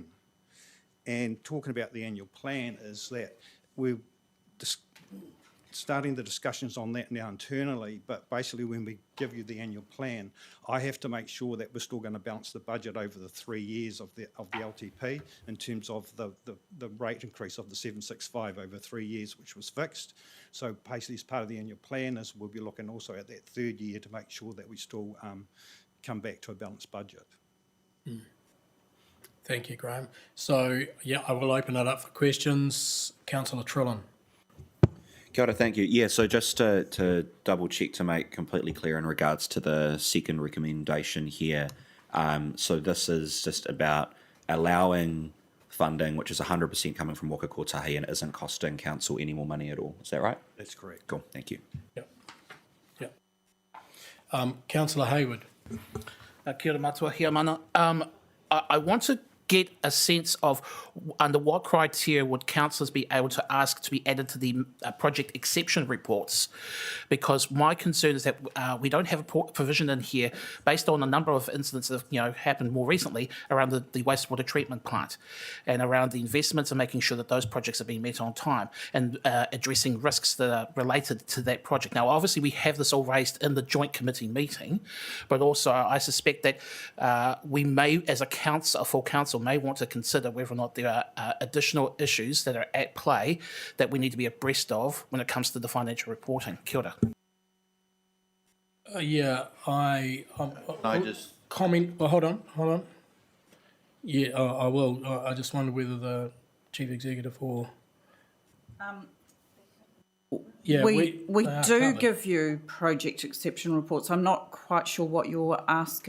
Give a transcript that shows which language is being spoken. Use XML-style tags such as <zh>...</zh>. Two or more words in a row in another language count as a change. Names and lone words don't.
<en>And talking about the annual plan is that we're starting the discussions on that now internally, but basically when we give you the annual plan, I have to make sure that we're still going to balance the budget over the 3 years of the LTP in terms of the rate increase of the 765 over 3 years, which was fixed. So basically as part of the annual plan is we'll be looking also at that third year to make sure that we still come back to a balanced budget. Thank you, Graham. So, yeah, I will open it up for questions. Councillor Trillin.</en> <mi>Kia ora,</mi> <en>thank you. Yeah, so just to double check to make completely clear in regards to the second recommendation here, so this is just about allowing funding, which is 100% coming from Waka Kotahi and isn't costing council any more money at all. Is that right? That's correct. Cool, thank you. Yep. Councillor Hayward.</en> <mi>Kia ora matua, hea mana.</mi> <en>I want to get a sense of under what criteria would councillors be able to ask to be added to the project exception reports, because my concern is that we don't have a provision in here based on a number of incidents that have happened more recently around the wastewater treatment plant and around the investments and making sure that those projects are being met on time and addressing risks that are related to that project. Now, obviously, we have this all raised in the joint committee meeting, but also I suspect that we may, as a full council, council may want to consider whether or not there are additional issues that are at play that we need to be abreast of when it comes to the financial reporting.</en> <mi>Kia ora.</mi> <en>I just comment. Well, hold on. Yeah, I will. I just wonder whether the chief executive or we do covered. give you project exception reports. I'm not quite sure what you're asking</en>